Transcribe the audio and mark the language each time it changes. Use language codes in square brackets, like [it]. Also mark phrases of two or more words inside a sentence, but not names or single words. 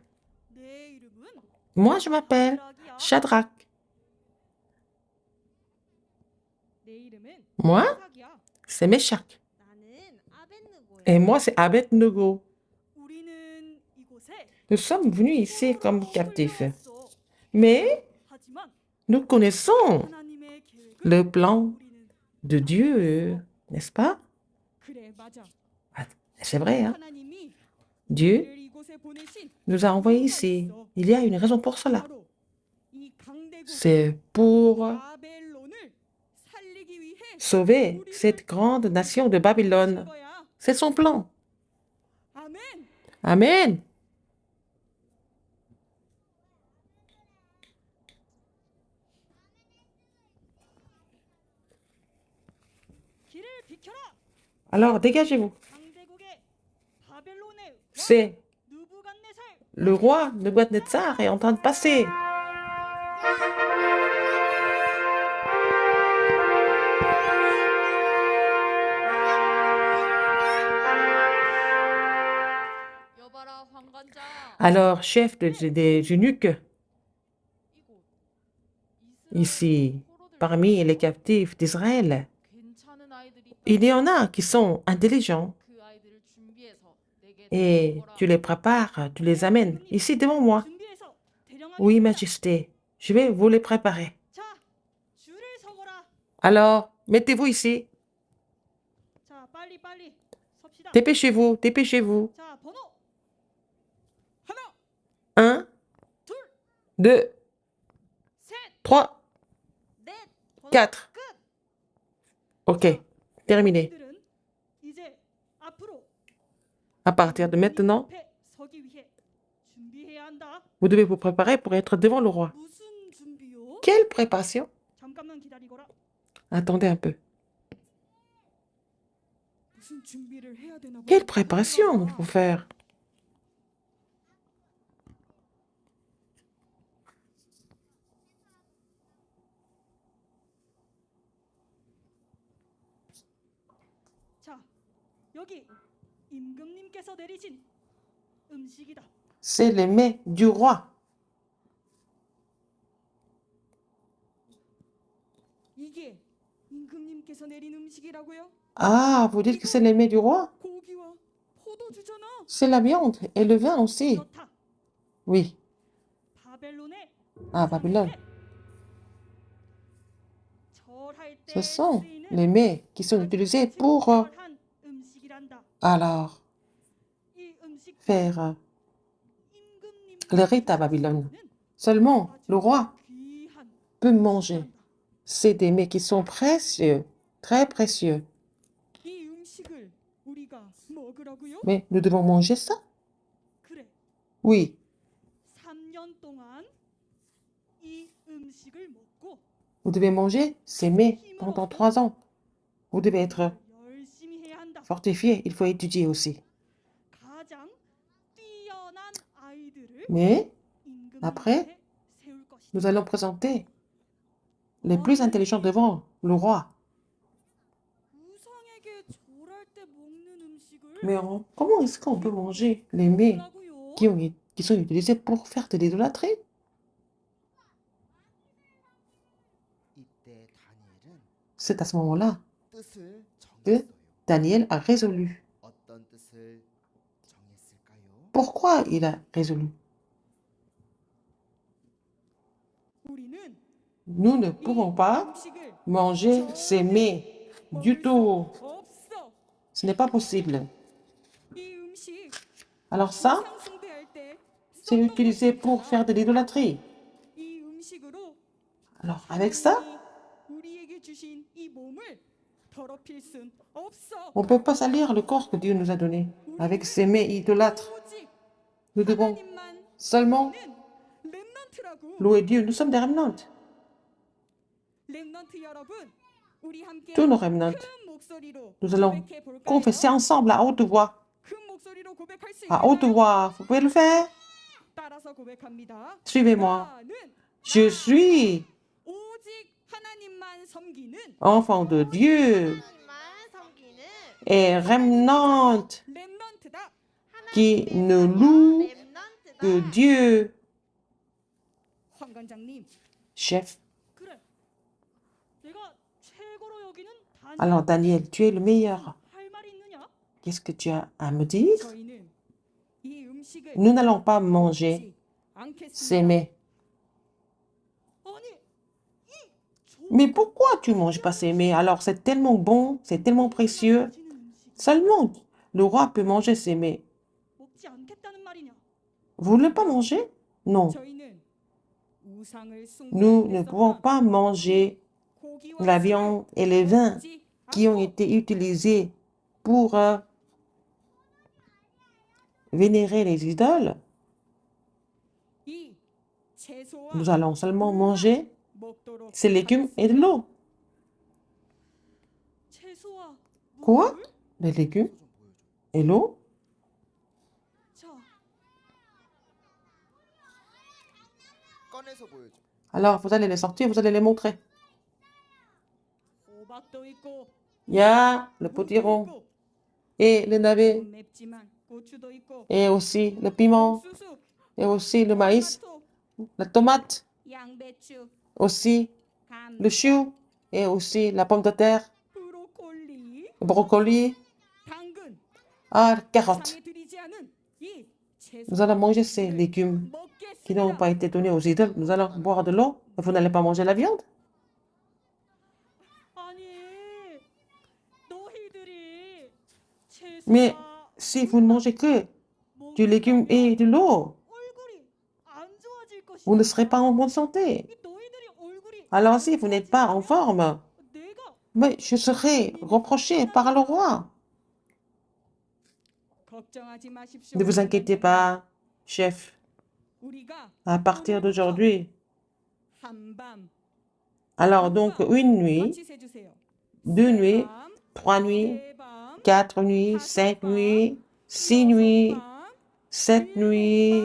[fr] Moi, je m'appelle Shadrach. Moi, c'est Meshach. Et moi, c'est Abednego. [ko] 우리는 이곳에 [fr] Nous sommes venus ici comme captifs. [ko] 풀려왔어. [fr] Mais [ko] 하지만 [fr] nous connaissons [ko] 하나님의 계획을 [fr] le plan [ko] 우리는 [fr] de Dieu, n'est-ce pas? [ko] 그래 맞아. [fr] Ah, c'est vrai, hein? [ko] 하나님이 [fr] Dieu [ko] 우리를 이곳에 보내신 [fr] nous a envoyés ici. Il y a une raison pour cela. [ko] 바로 이 강대국 [fr] C'est pour [ko] 바벨론을 살리기 위해 [fr] sauver cette grande nation de Babylone. [ko] 거야. [fr] C'est son plan. [ko] 아멘. [fr] Amen. [ko] 길을 비켜라. [fr] Alors, dégagez-vous. [ko] 강대국의 바벨론의 왕 [fr] C'est [ko] 느부갓네살 [fr] le roi Nebuchadnezzar est en train de passer. [ko] 여봐라 황관장. [fr] Alors, chef des eunuques, [ko] 이곳 [fr] ici, [ko] 포로들 [fr] parmi les captifs d'Israël, [ko] 괜찮은 아이들이 있다. [fr] il y en a qui sont intelligents [ko] 그 아이들을 준비해서 내게 [fr] et [ko] 데려오거라. [fr] tu les prépares, tu les amènes ici devant moi. [ko] 준비해서 대령하겠습니다. [fr] Oui, Majesté, je vais vous les préparer. [ko] 자, 줄을 서거라. [fr] Alors, mettez-vous ici. [ko] 자, 빨리 섭시다. [fr] Dépêchez-vous, dépêchez-vous. [ko] 자, 번호 하나, [fr] 1, [ko] 둘, [fr] 2, [ko] 셋, [fr] 3, [ko] 넷, 번호 [fr] 4. [ko] 끝. [fr] Ok, terminé. [ko] 이들은 이제 앞으로 [fr] À partir de maintenant, [ko] 앞에 서기 위해 준비해야 한다. [fr] vous devez vous préparer pour être devant le roi. [ko] 무슨 준비요? [fr] Quelle préparation? [ko] 잠깐만 기다리거라. [fr] Attendez un peu. [ko] 무슨 준비를 해야 되나 봐. [fr] Quelle préparation il faut faire? [ko] 자, 여기 임금님께서 내리신 음식이다. [fr] C'est les mets du roi. [ko] 이게 임금님께서 내린 음식이라고요? [fr] Ah, vous dites que c'est les mets du roi? [ko] 고기와 포도주잖아. [fr] C'est la viande et le vin aussi. [ko] 그렇다. [fr] Oui. [ko] 바벨론의 [fr] Ah, Babylone. [ko] 절할 때 [fr] Ce sont [ko] 쓰이는 [fr] les mets qui sont utilisés [ko] 아주 [fr] pour [ko] 특별한 음식이란다. [fr] alors [ko] 이 음식 [fr] faire [ko] 임금님 [fr] le rite à Babylone. Seulement le roi [ko] 귀한 [fr] peut manger. [ko] 음식이란다. [fr] C'est des mets qui sont précieux, très précieux. [ko] 이 음식을 우리가 먹으라고요? [fr] Mais nous devons manger ça? [ko] 그래. [fr] Oui. [ko] 3년 동안 이 음식을 먹고 [fr] Vous devez manger ces mets pendant 3 ans. Vous devez être [ko] 열심히 해야 한다. [fr] fortifié. Il faut étudier aussi. [ko] 가장 뛰어난 아이들을 [fr] Mais [ko] 임금 [fr] après, [ko] 앞에 세울 것이다. [fr] nous allons présenter les plus intelligents devant le roi. [ko] 우상에게 절할 때 먹는 음식을 [fr] Mais comment est-ce qu'on peut manger les mets [ko] 먹으라고요? [fr] qui sont utilisés pour faire de l'idolâtrie? [ko] 이때 다니엘은 [fr] C'est à ce moment-là [ko] 뜻을 [fr] que [ko] 정했어요. [fr] Daniel a résolu. [ko] 어떤 뜻을 정했을까요? [fr] Pourquoi il a résolu? [ko] 우리는 [fr] Nous ne [ko] 이 [fr] pouvons pas [ko] 음식을 [fr] manger ces mets du [ko] 먹을 [fr] tout. [ko] 수 없어. [fr] Ce n'est pas possible. [ko] 이 음식 [fr] Alors ça, [ko] 상숭배할 때 [fr] c'est [ko] 썼던 [fr] utilisé pour [ko] 것이니까 [fr] faire de l'idolâtrie. [ko] 이 음식으로 [fr] Alors avec ça, [ko] 하나님이 우리에게 주신 이 몸을 더럽힐 순 없어. [fr] on ne peut pas salir le corps que Dieu nous a donné. Avec ces mets idolâtres, [ko] 오직 [fr] nous devons [ko] 하나님만 [fr] seulement [ko] 는 렘넌트라고. [fr] louer Dieu. Nous sommes des remnants. [ko] 렘넌트 여러분, 우리 함께 [fr] Tous nos remnants. [ko] 큰 목소리로 [fr] Nous allons [ko] 고백해 볼까요? [fr] confesser ensemble à haute voix. [ko] 큰 목소리로 고백할 수 [fr] À haute [ko] 있나요? [fr] voix. Vous pouvez le faire? [ko] 따라서 고백합니다. [fr] Suivez-moi. [ko] 나는 [fr] Je suis [ko] 오직 하나님만 섬기는 [fr] enfant de Dieu [ko] 하나님만 섬기는 [fr] et remnant [ko] 렘넌트다. [fr] qui ne loue [ko] 렘넌트다. [fr] que Dieu. [ko] 황 관장님, [fr] Chef. [ko] 그래. 내가 최고로 여기는 [fr] Alors Daniel, tu es le meilleur. [ko] 할 말이 있느냐? [fr] Qu'est-ce que tu as à me dire? [ko] 저희는 이 음식을 [fr] Nous n'allons pas manger [ko] 먹지 않겠습니다. [fr] ces mets. [ko] 아니, 이 [fr] Mais pourquoi tu ne manges pas ces mets? Alors, c'est tellement bon, c'est tellement précieux. [ko] 가지는 음식 [fr] Seulement, le roi peut manger ces mets. [ko] 먹지 않겠다는 말이냐? [fr] Vous ne voulez pas manger? Non. [ko] 저희는 우상을 [fr] Nous ne pouvons [ko] 숭배했었던 [fr] pas manger [ko] 고기와 [fr] la [ko] 술을 [fr] viande et les vins [ko] 먹지 [fr] qui ont [ko] 않고 [fr] été utilisés pour vénérer les idoles. [ko] 이 채소와 [fr] Nous allons seulement manger [ko] 먹도록 [fr] ces légumes et de [ko] 하겠습니다. [fr] l'eau. [ko] 채소와 [fr] Quoi? [ko] 물? [fr] Les légumes [ko] 좀 보여줘. [fr] et l'eau? [ko] 자, 꺼내서 보여줘. [fr] Alors, vous allez les sortir, vous allez les montrer. [ko] 호박도 있고 [fr] Il y a le [ko] 무도 [fr] potiron [ko] 있고, [fr] et le navet [ko] 좀 맵지만 고추도 있고 [fr] et aussi le piment [ko] 옥수수, [fr] et aussi le maïs, [ko] 토마토, [fr] la tomate, [ko] 양배추, [fr] aussi [ko] 감, [fr] le chou et aussi la pomme de terre, [ko] 브로콜리, [fr] le brocoli, [ko] 당근, [fr] carotte. [ko] 상에 들이지 않은 이 [fr] Nous allons manger ces légumes qui n'ont pas été donnés aux idoles. Nous allons boire de l'eau. Vous n'allez pas manger la viande? [ko] 아니, 너희들이 [fr] Mais [ko] 채소와 [fr] si vous ne mangez que du légume et de l'eau, [ko] 얼굴이 안 좋아질 것이다. [fr] vous ne serez pas en bonne santé. [ko] 이 너희들이 얼굴이 [fr] Alors [ko] 안 [fr] si vous n'êtes pas en [ko] 좋아지면 [fr] forme, [ko] 내가 [fr] mais je serai reproché par le roi. [ko] 걱정하지 마십시오. [fr] Ne vous inquiétez pas, chef. [ko] 우리가 [fr] À partir d'aujourd'hui, [ko] 한밤 [fr] alors donc une nuit, [ko] 같이 세주세요. [fr] 2 nuits, [ko] 밤, [fr] 3 nuits, [ko] 네 밤, [fr] 4 nuits, 5 nuits, 6 nuits, [ko] 밤, [fr] 7 nuits,